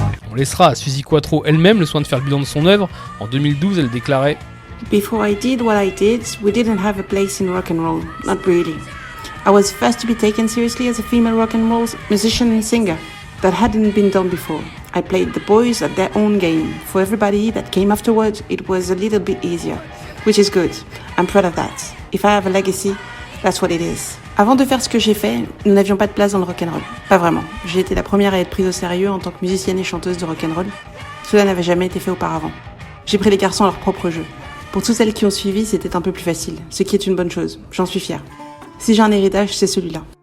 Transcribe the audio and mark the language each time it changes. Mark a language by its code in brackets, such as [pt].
[fr] On laissera à Suzy Quattro elle-même le soin de faire le bilan de son œuvre. En 2012, elle déclarait [en] Before I did what I did, we didn't have a place in rock and roll. Not really. I was first to be taken seriously as a female rock and roll musician and singer. That hadn't been done before. I played the boys at their own game. For everybody that came afterward, it was a little bit easier. Which is good. I'm proud of that. If I have a legacy, that's what it is. [fr] Avant de faire ce que j'ai fait, nous n'avions pas de place dans le rock'n'roll. Pas vraiment. J'ai été la première à être prise au sérieux en tant que musicienne et chanteuse de rock'n'roll. Cela n'avait jamais été fait auparavant. J'ai pris les garçons à leur propre jeu. Pour toutes celles qui ont suivi, c'était un peu plus facile, ce qui est une bonne chose. J'en suis fière. Si j'ai un héritage, c'est celui-là.